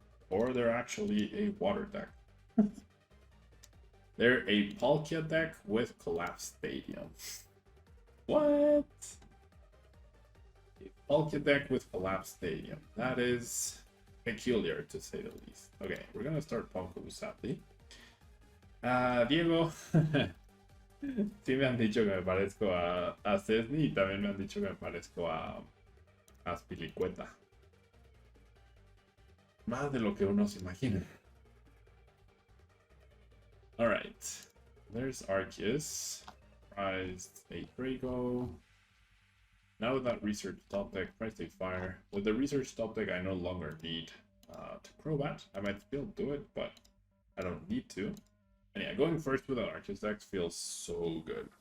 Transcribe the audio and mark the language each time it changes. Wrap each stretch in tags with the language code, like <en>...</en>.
<en>Or they're actually a water deck. They're a Palkia deck with Collapsed Stadium. What? A Palkia deck with Collapsed Stadium. That is peculiar, to say the least. Okay, we're gonna start Ponku, sadly.</en> <es>Diego, sí me han dicho que me parezco a Cesny, y también me han dicho que me parezco a Spilicueta. Más de lo que uno se imagina.</es> <en>Alright, there's Arceus, prized a Drago. Now with that research top deck, price take fire. With the research top deck, I no longer need to Crobat. I might still do it, but I don't need to. And yeah, going first with an Arceus deck feels so good.</en>